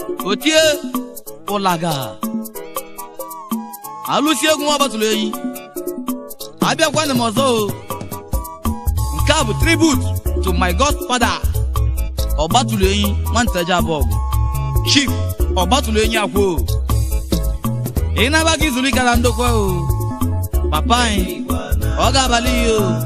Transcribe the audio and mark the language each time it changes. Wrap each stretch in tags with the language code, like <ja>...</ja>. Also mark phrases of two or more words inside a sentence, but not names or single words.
<ig>Otie ụlaga. Alụsi egwu nwa gbatụrụ eyi. Abịakwanụ m ọzọ o. Nke a bụ</ig> <en>tribute to my godfather.</en> <ig>Ọgbatụrụ eyi, Nwanteje Abọgụ. Chief Ọgbatụrụ eyi Akwo. Ị naba gị zuru ike na ndokwa o. Papa anyị, ọ ga-abalị ya o.</ig>